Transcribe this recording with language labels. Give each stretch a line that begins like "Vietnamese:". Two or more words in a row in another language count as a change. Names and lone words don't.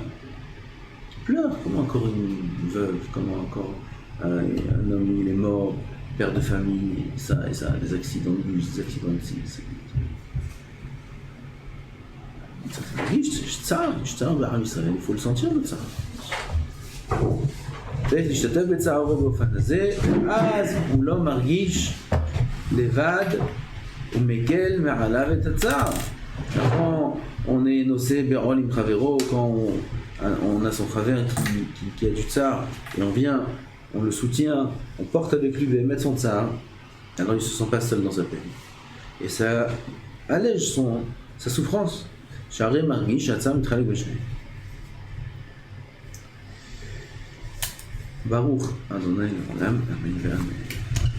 French: Qu'il pleure. Comment encore une veuve, comment encore un homme, il est mort, père de famille, ça, des accidents de bus, des accidents de ci. Il faut le sentir de ça.
Hebrew: צריך להשתתף בצערו באופן הזה, ואז הוא לא מרגיש לבד ומקל מעליו את הצער.
French: Quand on est nocé
Hebrew: ברול עם חברו,
French: quand on a son frère qui a du tsar, et on vient, on le soutient, on porte avec lui באמת son tsar, alors il ne se sent pas seul dans sa peine. Et ça allège sa souffrance.
Hebrew: שהרי מרגיש שהצער מתחלק בשניהם. ברוך אדוני לעולם, אמן ואמן.